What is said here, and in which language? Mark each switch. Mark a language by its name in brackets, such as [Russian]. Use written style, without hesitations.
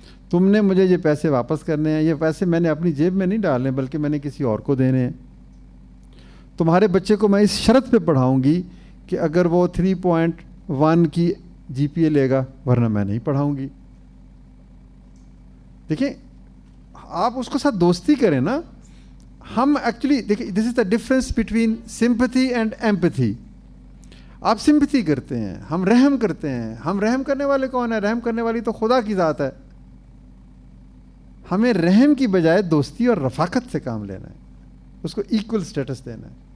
[Urdu] تم نے مجھے یہ پیسے واپس کرنے ہیں, یہ پیسے میں نے اپنی جیب میں نہیں ڈالنے بلکہ میں نے کسی اور کو دینے ہیں. تمہارے بچے کو میں اس شرط پہ پڑھاؤں گی کہ اگر وہ 3.1 کی جی پی اے لے گا, ورنہ میں نہیں پڑھاؤں گی. دیکھیں آپ اس کے ساتھ دوستی کریں نا. ہم ایکچولی دیکھیں [English] This is the difference between sympathy and empathy. [Urdu] آپ سمپتھی کرتے ہیں, ہم رحم کرتے ہیں. ہم رحم کرنے والے کون ہیں؟ رحم کرنے والی تو خدا کی ذات ہے. ہمیں رحم کی بجائے دوستی اور رفاقت سے کام لینا ہے, اس کو ایکول سٹیٹس دینا ہے.